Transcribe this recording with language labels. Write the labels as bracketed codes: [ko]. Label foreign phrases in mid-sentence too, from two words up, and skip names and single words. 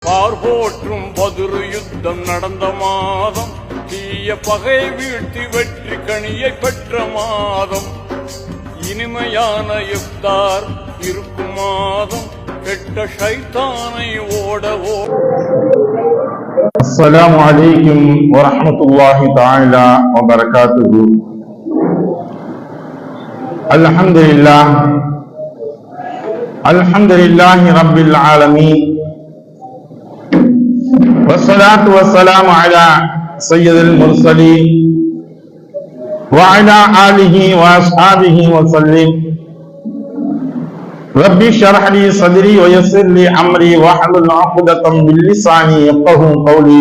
[ta] பார்போற்றும் பதிரு யுத்தம் நடந்த மாதம், தீய பகை வீழ்த்தி வெற்றி கனியை பெற்ற மாதம், இனிமையான இஃப்தார் இருக்கும் மாதம், கெட்ட ஷைத்தானை ஓடவோ. [ar] السلام عليكم ورحمة الله تعالى وبركاته. الحمد لله الحمد لله رب العالمين. والصلاة والسلام على سيد المرسلين وعلى آله وأصحابه وسلم. ربي اشرح لي صدري ويسر لي أمري واحلل عقدة من لساني يفقهوا قولي.